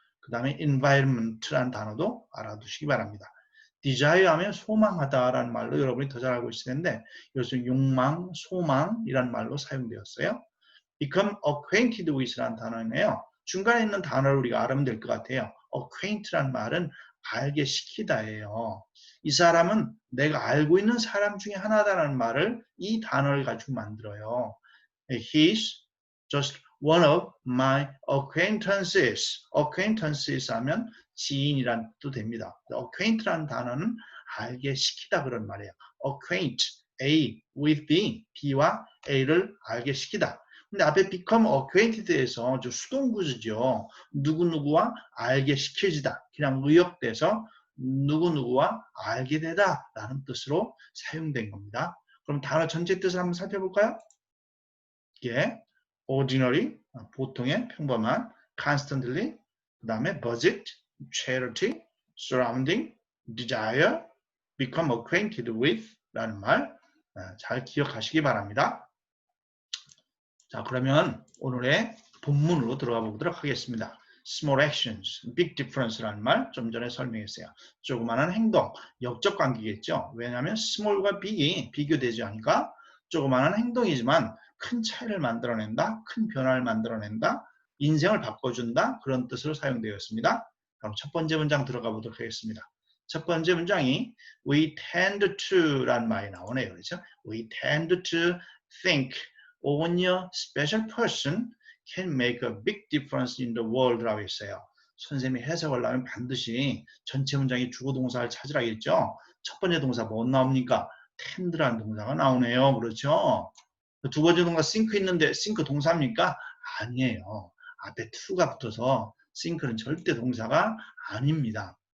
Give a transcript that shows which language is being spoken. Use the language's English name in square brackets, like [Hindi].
[Korean] 그 다음에 environment라는 단어도 알아두시기 바랍니다. desire 하면 소망하다라는 말로 여러분이 더 잘 알고 있을 텐데 이것은 욕망, 소망이라는 말로 사용되었어요. [English] become acquainted with [Korean] 라는 단어이네요. 중간에 있는 단어를 우리가 알면 될 것 같아요. acquaint라는 말은 알게 시키다예요. 이 사람은 내가 알고 있는 사람 중에 하나다라는 말을 이 단어를 가지고 만들어요. [English] He's just one of my acquaintances. [Korean] acquaintances 하면 지인이란 뜻도 됩니다. acquaint라는 단어는 알게 시키다 그런 말이에요. [English] acquaint, A with B, [Korean] B와 A를 알게 시키다. 근데 앞에 [English] become acquainted [Korean] 에서 수동구조죠. 누구누구와 알게 시켜지다. 그냥 의역돼서 누구누구와 알게 되다 라는 뜻으로 사용된 겁니다. 그럼 단어 전체 뜻을 한번 살펴볼까요? 예, ordinary, 보통의 평범한, constantly, 그 다음에 budget, charity, surrounding, desire, [English] become acquainted with [Korean] 라는 말 잘 기억하시기 바랍니다. 자, 그러면 오늘의 본문으로 들어가 보도록 하겠습니다. [English] Small actions, big difference [Korean] 라는 말 좀 전에 설명했어요. 조그마한 행동, 역적 관계겠죠. 왜냐하면 small과 big이 비교되지 않으니까 조그마한 행동이지만 큰 차이를 만들어낸다, 큰 변화를 만들어낸다, 인생을 바꿔준다 그런 뜻으로 사용되었습니다. 그럼 첫 번째 문장 들어가 보도록 하겠습니다. 첫 번째 문장이 [English] we tend to [Korean] 라는 말이 나오네요. 그렇죠? [English] We tend to think only a special person can make a big difference in the world [Korean] 라고 했어요. 선생님이 해석을 하면 반드시 전체 문장이 주어 동사를 찾으라 했죠. 첫 번째 동사 뭐 나옵니까? tend라는 동사가 나오네요. 그렇죠? 두 번째 동사 think 있는데 think 동사입니까? 아니에요. 앞에 to가 붙어서 think는 절대 동사가 아닙니다.